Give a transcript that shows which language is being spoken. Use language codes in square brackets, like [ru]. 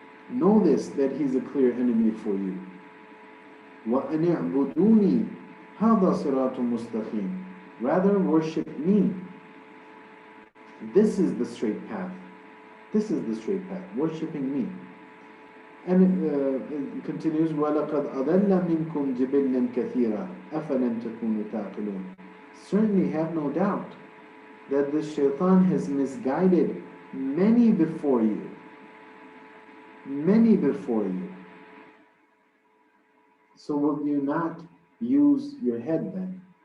[en] Know this, that he's a clear enemy for you. [ar] وَأَنِ اعْبُدُونِي هَذَا صِرَاطٌ مُسْتَقِيمٌ. [en] Rather worship me. This is the straight path. This is the straight path, worshipping me. And it continues, [ar] وَلَقَدْ أَضَلَّ مِنْكُمْ جِبِلًّا كَثِيرًا أَفَلَمْ تَكُونُوا تَعْقِلُونَ. [en] Certainly have no doubt that the shaitan has misguided many before you. Many before you. So will you not use your head then?